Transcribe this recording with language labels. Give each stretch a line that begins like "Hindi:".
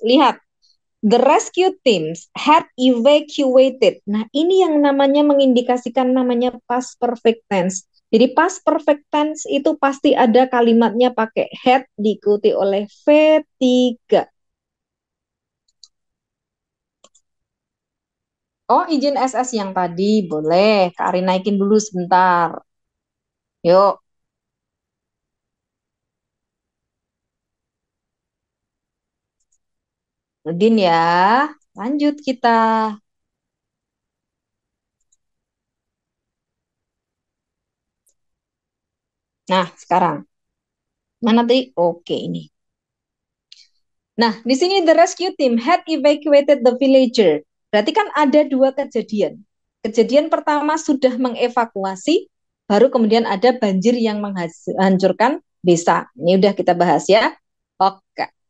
Indonesian: Lihat,
English: the rescue teams had evacuated.
Indonesian: Nah, ini yang namanya mengindikasikan namanya past perfect tense. Jadi past perfect tense itu pasti ada kalimatnya pakai had diikuti oleh V3. Oh, izin SS yang tadi boleh. Kak Ari naikin dulu sebentar. Yuk, Udin ya. Lanjut kita. Nah, sekarang. Mana tadi? Oke, ini. Nah, di sini
English: the rescue team had evacuated the villager.
Indonesian: Berarti kan ada dua kejadian. Kejadian pertama sudah mengevakuasi, baru kemudian ada banjir yang menghancurkan desa. Ini udah kita bahas ya. Oke.